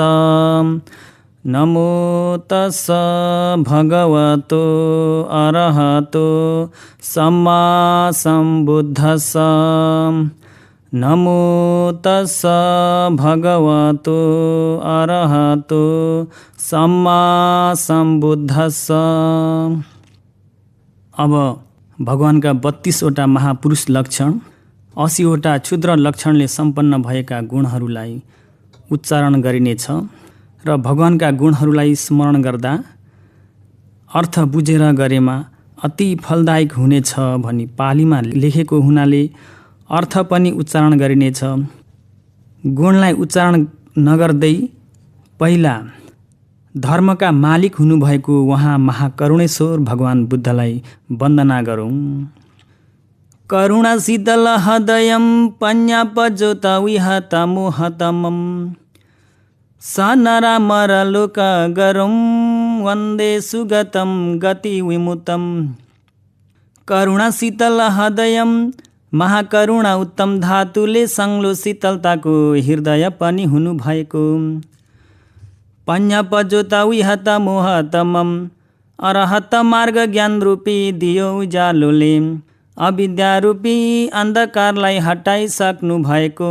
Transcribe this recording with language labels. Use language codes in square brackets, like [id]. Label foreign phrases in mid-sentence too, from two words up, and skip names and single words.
[pi] नमो तस्स भगवतो अरहतो सम्मा सम्बुद्धस्स। नमो तस्स भगवतो अरहतो सम्मा सम्बुद्धस्स। [ne] अब भगवानका 32वटा महापुरुष लक्षण, 80वटा क्षुद्र लक्षणले सम्पन्न भएका गुणहरूलाई उच्चारण गरिनेछ र भगवानका गुणहरूलाई स्मरण गर्दा अर्थ बुझेर गरेमा अति फलदायक हुनेछ भनी पालीमा लेखेको हुनाले अर्थ पनि उच्चारण गरिनेछ। गुणलाई उच्चारण नगर्दै पहिला धर्मका मालिक हुनुभएको उहाँ महाकरुणेश्वर भगवान बुद्धलाई वन्दना गरौँ। [pi] करुणाशीतल हृदयं पञ्जापजोत विहत मोहतमं सनरामरलोकगरं वन्दे सुगतं गतिविमुक्तं। करुणाशीतल हृदयं [ne] महाकरुणा उत्तम धातुले सङ्लो शीतलताको हृदय पनि हुनुभएको। [pi] पञ्जापजोत विहत मोहतमं [ne] अरहत मार्ग ज्ञान रूपी दियो उज्यालोले अविद्या रूपी अन्धकारलाई हटाइसक्नु भएको।